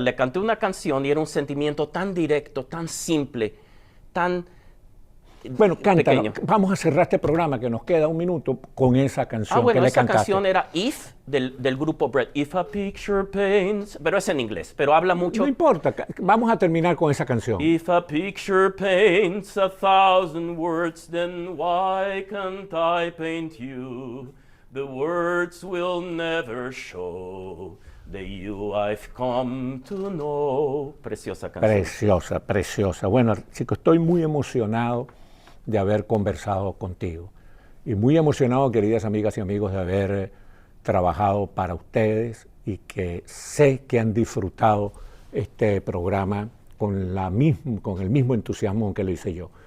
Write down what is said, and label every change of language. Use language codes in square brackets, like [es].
[es] Le canté una canción y era un sentimiento tan directo, tan simple, tan bueno, cántalo. Vamos a cerrar este programa, que nos queda un minuto, con esa canción que le cantaste. Esa canción era If, del grupo Bread. [en] If a picture paints, [es] pero es en inglés, pero habla mucho. No importa, vamos a terminar con esa canción. [en] If a picture paints 1,000 words, then why can't I paint you? The words will never show the you I've come to know. [es] Preciosa canción. Preciosa, preciosa. Bueno, chicos, estoy muy emocionado de haber conversado contigo. Y muy emocionado, queridas amigas y amigos, de haber trabajado para ustedes y que sé que han disfrutado este programa con el mismo entusiasmo con que lo hice yo.